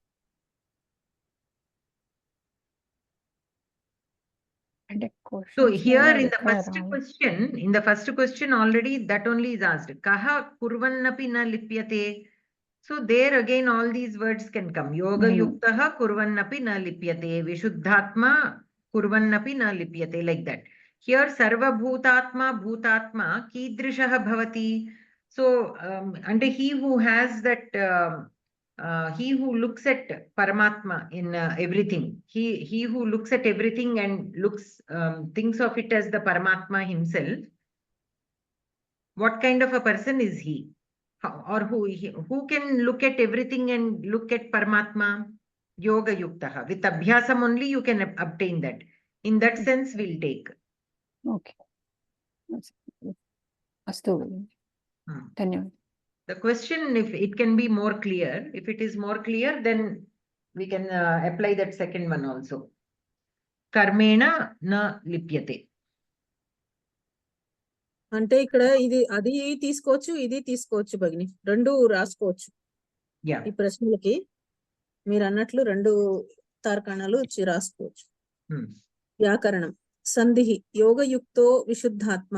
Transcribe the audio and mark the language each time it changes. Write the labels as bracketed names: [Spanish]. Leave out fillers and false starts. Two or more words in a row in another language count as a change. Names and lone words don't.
[English] So here in the first question already that only is asked. [Sanskrit] Kaha kurvannapi na lipyate. [English] So there again all these words can come. [Sanskrit] Yoga yuktaha kurvannapi na lipyate. Vishuddhatma kurvannapi na lipyate, [English] like that. [Sanskrit] Here sarva bhutatma kidrishaha bhavati. [English] So and he who has that he who looks at Paramatma in everything, he who looks at everything and thinks of it as the Paramatma himself, what kind of a person is he? Or who can look at everything and look at Paramatma? [Sanskrit] Yoga yuktaha. [English] With abhyasam only you can obtain that. In that sense we'll take. Okay. Astu. Dhanyawad. The question, if it can be more clear, if it is more clear, then we can apply that second one also. [Sanskrit] Karmena na lipyate. [Telugu] అంటే ఇక్కడ ఇది అది తీసుకోవచ్చు, ఇది తీసుకోవచ్చు భగిని, రెండు రాసుకోవచ్చు. ఈ ప్రశ్నలకి మీరు అన్నట్లు రెండు తార్కాణాలు రాసుకోవచ్చు. వ్యాకరణం సంధి [Sanskrit] యోగయుక్తో విశుద్ధాత్మ.